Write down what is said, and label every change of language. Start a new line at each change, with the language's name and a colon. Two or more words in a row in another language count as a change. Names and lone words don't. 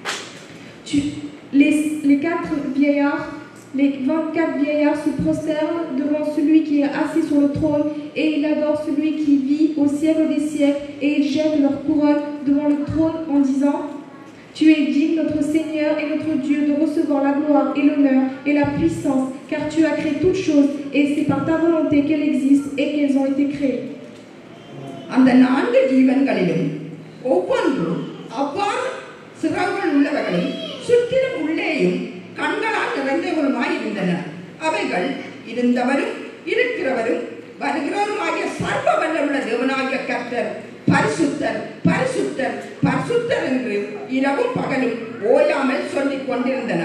French: Les 4 vieillards, les 24 vieillards se prosternent devant celui qui est assis sur le trône et ils adorent celui qui vit au siècle des siècles et ils jettent leur couronne devant le trône en disant « Tu es digne, notre Seigneur et notre Dieu, de recevoir la gloire et l'honneur et la puissance, car tu as créé toutes choses et c'est par ta volonté qu'elles existent et qu'elles ont été créées. »
Tamil: அந்த 4 ஜீவன்களிலும் ஒவ்வொன்றும் அவ்வாறு சிறகுகள் உள்ளவர்களும் சுற்றிலும் உள்ளேயும் கண்களால் நிறைந்தவருமாய் இருந்தன. அவைகள் இருந்தவரும் இருக்கிறவரும் வருகிறவருமாகிய சர்வ வல்லமுள்ள தேவனாகிய கர்த்தர் பரிசுத்தர் பரிசுத்தர் பரிசுத்தர் என்று இரவும் பகலும் ஓயாமல் சொல்லிக் கொண்டிருந்தன.